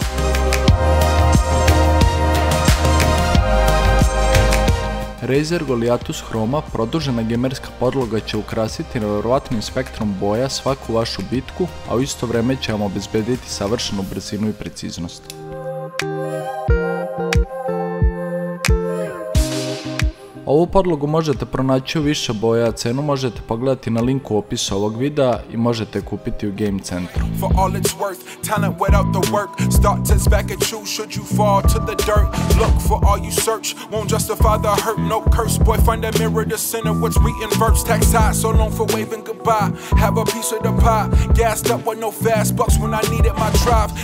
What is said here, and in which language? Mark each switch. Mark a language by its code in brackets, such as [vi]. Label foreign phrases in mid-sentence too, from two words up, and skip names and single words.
[sr] Razer Goliathus Chroma, produžena gamerska podloga, će ukrasiti nevjerovatnim spektrom boja svaku vašu bitku, a u isto vreme će vam obezbediti savršenu brzinu i preciznost. Ovu podlogu možete pronaći u više boja, a cenu možete pogledati na linku u opisu ovog videa i možete je kupiti u Game Centru. [en] For all it's worth, talent without the work starts back at you should you fall to the dirt. Look for all you search, won't justify the hurt, no curse. Boy, find that mirror, the center, what's written verse. Tax high, so long for waving goodbye. Have a piece of the pie, gassed up with no fast bucks when I needed my drive.